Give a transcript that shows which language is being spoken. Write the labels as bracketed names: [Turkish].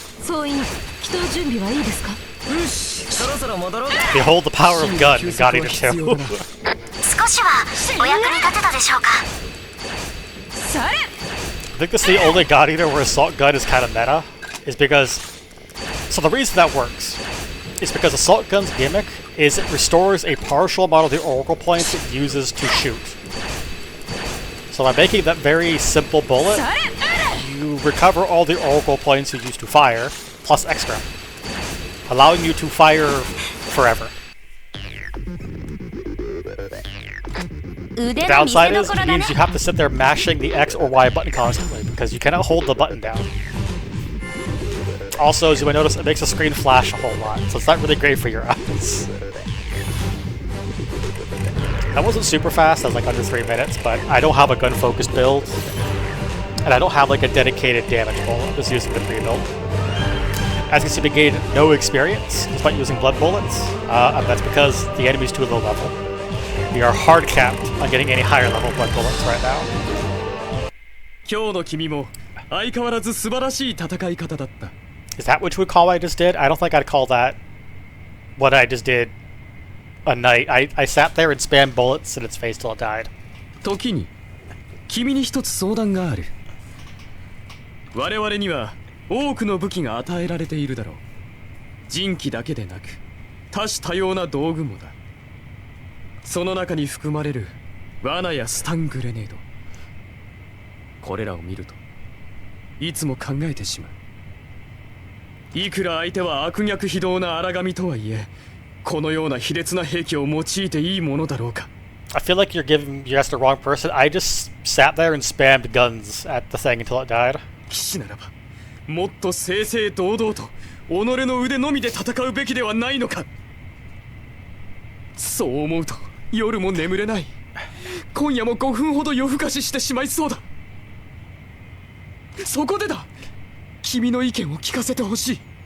[Japanese] 総員、祈祷準備はいいですか？よし、そろそろ戻ろうか。 [English] Behold the power of gun in God Eater 2. [Japanese] 少しはお役に立てたでしょうか。それ。 [English] I think this is the only God Eater where Assault Gun is kind of meta, is because... So the reason that works is because Assault Gun's gimmick is it restores a partial amount of the Oracle points it uses to shoot. So by making that very simple bullet, you recover all the Oracle points you used to fire, plus extra, allowing you to fire forever. The downside is it means you have to sit there mashing the X or Y button constantly, because you cannot hold the button down. Also, as you might notice, it makes the screen flash a whole lot, so it's not really great for your eyes. That wasn't super fast, that was like under 3 minutes, but I don't have a gun-focused build, and I don't have like a dedicated damage bullet. I'm just using the pre-build. As you can see, we gained no experience despite using blood bullets, and that's because the enemy's too low level. We are hard capped on getting any higher level blood bullets right now. [Japanese] 今日の君も相変わらず素晴らしい戦い方だった。 [English] Is that what you would call what I just did? I don't think I'd call that what I just did a night. I sat there and spammed bullets in its face till it died. [Japanese] 時に君に一つ相談がある。我々には多くの武器が与えられているだろう。人機だけでなく多種多様な道具もだ。その中に含まれる罠やスタングレネード。これらを見るといつも考えてしまう。いくら相手は悪逆非道な荒神とはいえ、このような卑劣な兵器を用いていいものだろうか。 [English] I feel like you're asked the wrong person. I just sat there and spammed guns at the thing until it died. [Japanese] 騎士ならばもっと正々堂々と己の腕のみで戦うべきではないのか。そう思うと夜も眠れない。今夜も5分ほど夜更かししてしまいそうだ。そこでだ、君の意見を聞かせてほしい。